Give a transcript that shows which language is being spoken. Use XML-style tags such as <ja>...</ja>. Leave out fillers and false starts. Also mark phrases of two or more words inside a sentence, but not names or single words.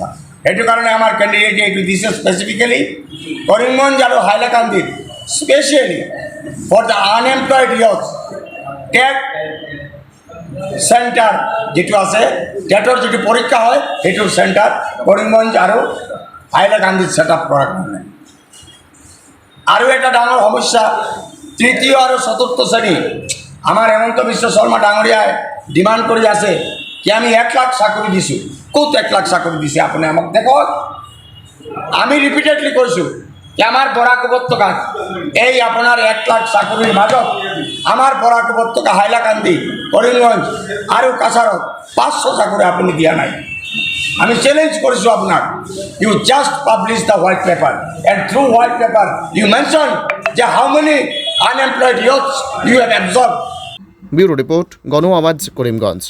<as>সেইটো কারণে আমার ক্যান্ডিডেট এইটো দিছে স্পেসিফিক্যালি করিমগঞ্জ আর হাইলাকান্দির</as> <en>specially for the unemployed youth</en> <as>টেট সেন্টার যেটো আছে, টেটর যেটো পরীক্ষা হয় সেইটোর সেন্টার করিমগঞ্জ আর হাইলাকান্দিত</as> <en>set up</en> <as>করার কারণে। আৰু এটা ডাঙৰ সমস্যা, তৃতীয় আৰু চতুৰ্থ শ্ৰেণী আমাৰ হেমন্ত বিশ্ব শৰ্মা ডাঙৰীয়াই ডিমাণ্ড কৰি আছে কি আমি 1 লাখ চাকৰি দিছোঁ। ক'ত 1 লাখ চাকৰি দিছে আপুনি আমাক দেখক। আমি ৰিপিটেডলি কৈছোঁ যে আমাৰ বৰাক উপত্যকাত এই আপোনাৰ 1 লাখ চাকৰিৰ মাজত আমাৰ বৰাক উপত্যকা, হাইলাকান্দি, কৰিমগঞ্জ আৰু কাছাৰত 500 চাকৰি আপুনি দিয়া নাই। আমি চ্যালেঞ্জ কৰিছোঁ আপোনাক,</as> <en>you just publish the white paper and through white paper you mention যে how many unemployed youths you have absorb.</en> <bn>ব্যুরো রিপোর্ট, গণ আওয়াজ, করিমগঞ্জ।</bn>